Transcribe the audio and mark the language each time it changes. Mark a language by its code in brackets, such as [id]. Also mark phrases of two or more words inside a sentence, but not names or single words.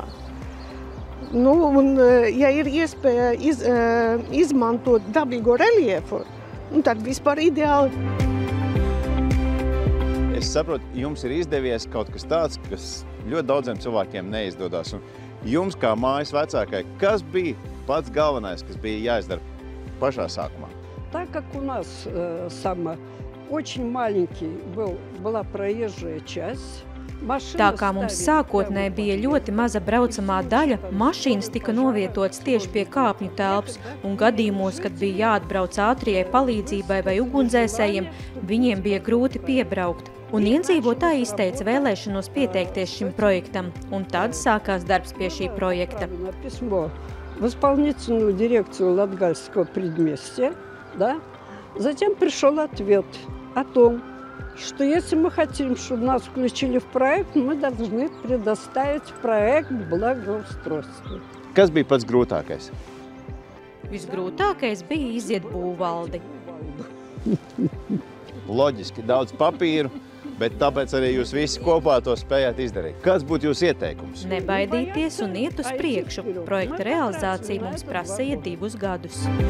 [lv] Un, ja ir iespēja izmantot dabīgo reliefu, tad vispār ideāli. Es saprotu, jums ir izdevies kaut kas tāds, kas ļoti daudziem cilvēkiem neizdodas. Un jums, kā mājas vecākai, kas bija pats galvenais, kas bija jāizdara pašā sākumā? [ru] Так как у нас очень маленький была проезжая часть, [lv] Tā kā mums sākotnēji bija ļoti maza braucamā daļa, mašīnas tika novietotas tieši pie kāpņu telpas, un gadījumos, kad bija jāatbrauc ātrijai palīdzībai vai ugunsdzēsējiem, viņiem bija grūti piebraukt. Un iedzīvotāji izteica vēlēšanos pieteikties šim projektam, un tad sākās darbs pie šī projekta. [ru] В исполнительную дирекцию Латгальского предместья, да? Затем пришел ответ о том, что если мы хотим, чтобы нас включили в проект, мы должны предоставить проект благоустройства. [lv] Kas bija pats grūtākais? Visgrūtākais bija iziet būvvaldi. Loģiski, daudz papīru, bet tāpēc arī jūs visi kopā to spējāt izdarīt. Kas būtu jūsu ieteikums? Nebaidīties un iet uz priekšu. Projekta realizācija mums prasīja 2 gadus.